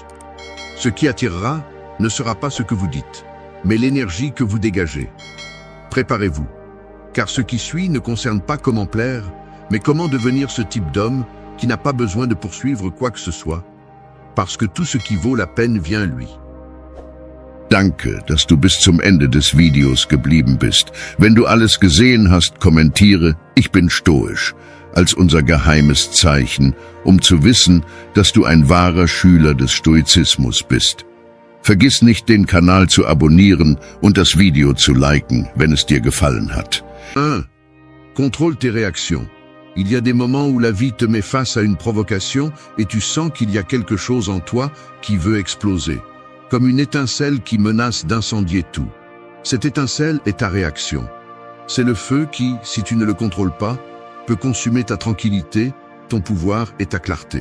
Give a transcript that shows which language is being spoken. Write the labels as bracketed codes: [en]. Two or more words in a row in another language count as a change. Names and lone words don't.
[fr] Ce qui attirera ne sera pas ce que vous dites, mais l'énergie que vous dégagez. Préparez-vous, car ce qui suit ne concerne pas comment plaire, mais comment devenir ce type d'homme qui n'a pas besoin de poursuivre quoi que ce soit, parce que tout ce qui vaut la peine vient à lui. [de] Danke, dass du bis zum Ende des Videos geblieben bist. Wenn du alles gesehen hast, kommentiere, ich bin stoisch, als unser geheimes Zeichen, zu wissen, dass du ein wahrer Schüler des Stoizismus bist. Vergiss nicht, den Kanal zu abonnieren und das Video zu liken, wenn es dir gefallen hat. [fr] 1. Contrôle tes réactions. Il y a des moments où la vie te met face à une provocation et tu sens qu'il y a quelque chose en toi qui veut exploser, comme une étincelle qui menace d'incendier tout. Cette étincelle est ta réaction. C'est le feu qui, si tu ne le contrôles pas, peut consumer ta tranquillité, ton pouvoir et ta clarté.